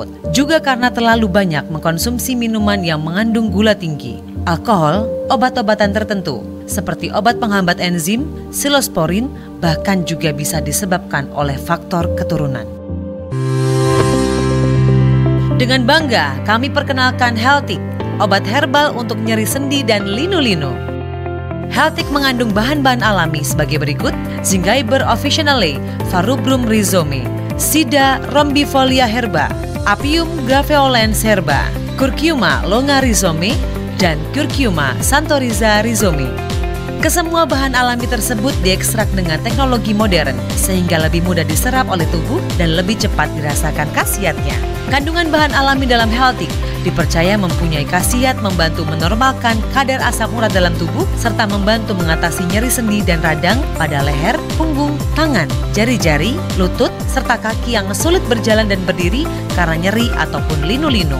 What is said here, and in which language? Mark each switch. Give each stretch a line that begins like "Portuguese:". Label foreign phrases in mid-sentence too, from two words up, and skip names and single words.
Indonesian: Juga karena terlalu banyak mengkonsumsi minuman yang mengandung gula tinggi, alkohol, obat-obatan tertentu seperti obat penghambat enzim, silosporin, bahkan juga bisa disebabkan oleh faktor keturunan. Dengan bangga kami perkenalkan Heltik, obat herbal untuk nyeri sendi dan linu-linu. Healthic mengandung bahan-bahan alami sebagai berikut: Zingiber officinale, Farubrum rhizome, Sida rombifolia herba, Apium graveolens herba, Curcuma longa rhizome, dan Curcuma santoriza rhizome. Kesemua bahan alami tersebut diekstrak dengan teknologi modern sehingga lebih mudah diserap oleh tubuh dan lebih cepat dirasakan khasiatnya. Kandungan bahan alami dalam Healthic dipercaya mempunyai khasiat membantu menormalkan kadar asam urat dalam tubuh serta membantu mengatasi nyeri sendi dan radang pada leher, punggung, tangan, jari-jari, lutut, serta kaki yang sulit berjalan dan berdiri karena nyeri ataupun linu-linu.